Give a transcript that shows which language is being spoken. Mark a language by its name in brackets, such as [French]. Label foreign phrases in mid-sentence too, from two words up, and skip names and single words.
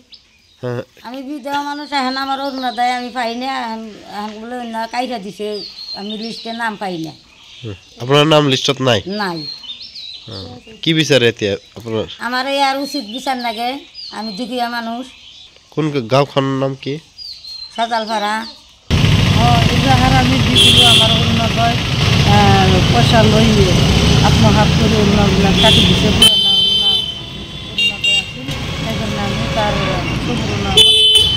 [Bangla] আমি বিধবা মানুষ এখন আমার অরুণোদয় আমি পাই না এখন বলে না কাইটা দিছে আমি লিস্টে নাম পাই না [Assamese] আপনার নাম লিস্টত নাই নাই কি বিচার এতিয়া আপনার [Bangla] আমার আর উচিত বিচার লাগে আমি দুখিয়া মানুষ [Assamese] কোন গাঁওখনৰ নাম কি সাজালপাড়া এজাহার আমি দিছিলোঁ আমাৰ অৰুণোদয় পইচা লৈ আত্মহাত কৰি অৰুণবিলাক কাটি দিছে পুৰণা অৰুণোদয় আছিল সেইকাৰণে আমি তাৰ সম্পূৰ্ণ এফাৰ